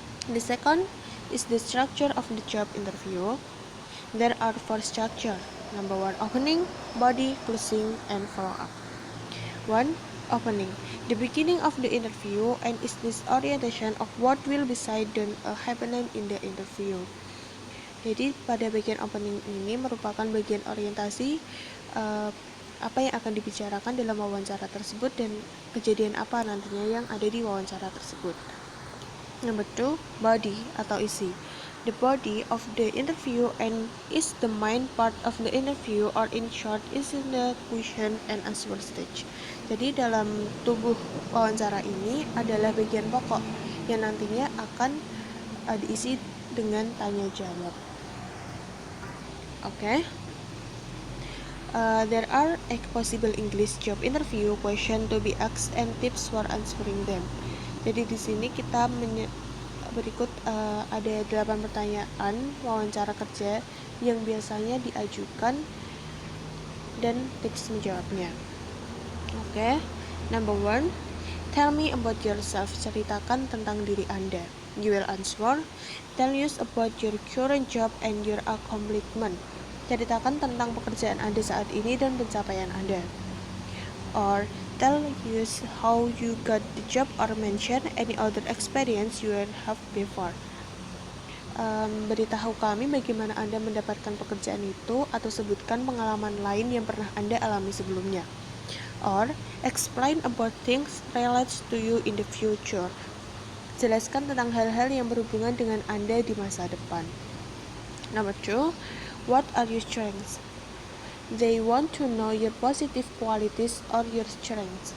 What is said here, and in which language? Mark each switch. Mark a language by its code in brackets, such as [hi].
[en] The second is the structure of the job interview. There are four structures. Number 1, opening, body, closing, and follow-up. 1. Opening. The beginning of the interview and is this orientation of what will be said and happening in the interview. [id] Jadi pada bagian opening ini merupakan bagian orientasi apa yang akan dibicarakan dalam wawancara tersebut dan kejadian apa nantinya yang ada di wawancara tersebut. [en] Number 2, body [id] atau isi. [en] The body of the interview and is the main part of the interview, or in short is in the question and answer stage. [id] Jadi dalam tubuh wawancara ini adalah bagian pokok yang nantinya akan diisi dengan tanya jawab. [en] Okay. There are 8 possible English job interview question to be asked and tips for answering them. [id] Jadi di sini kita berikut ada 8 pertanyaan wawancara kerja yang biasanya diajukan dan tips menjawabnya. [en] Okay. Number 1, tell me about yourself. [id] Ceritakan tentang diri Anda. [en] You will answer, tell us about your current job and your accomplishment. [id] Ceritakan tentang pekerjaan Anda saat ini dan pencapaian Anda. [en] Or tell us how you got the job or mention any other experience you have before. [id] Beritahu kami bagaimana Anda mendapatkan pekerjaan itu atau sebutkan pengalaman lain yang pernah Anda alami sebelumnya. [en] Or explain about things related to you in the future. [id] Jelaskan tentang hal-hal yang berhubungan dengan Anda di masa depan. [en] Number 2, what are your strengths? They want to know your positive qualities or your strengths.